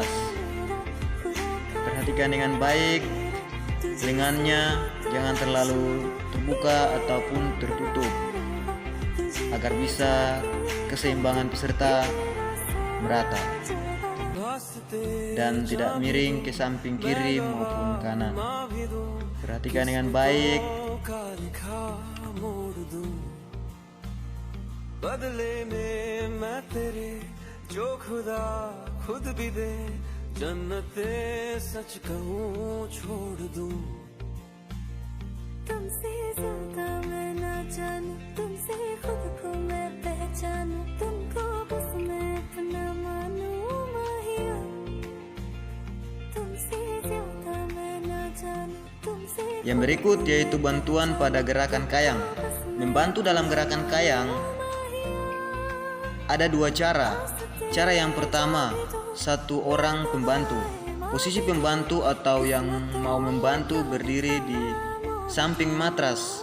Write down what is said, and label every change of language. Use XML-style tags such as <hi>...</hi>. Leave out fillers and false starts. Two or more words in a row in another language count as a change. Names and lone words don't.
<id>Perhatikan dengan baik, lengannya jangan terlalu terbuka ataupun tertutup, agar bisa keseimbangan peserta merata dan tidak miring ke samping kiri maupun kanan. Perhatikan dengan baik.</id> <hi>तुमसे ज्यादा मैं ना जानूं, तुमसे खुद को मैं पहचानूं, तुमको बस मैं अपना मानूं माहिया। तुमसे ज्यादा मैं ना जानूं, तुमसे।</hi> <id>Yang berikut yaitu bantuan pada gerakan kayang. Membantu dalam gerakan kayang ada dua cara. Cara yang pertama, satu orang pembantu. Posisi pembantu atau yang mau membantu berdiri di samping matras.</id>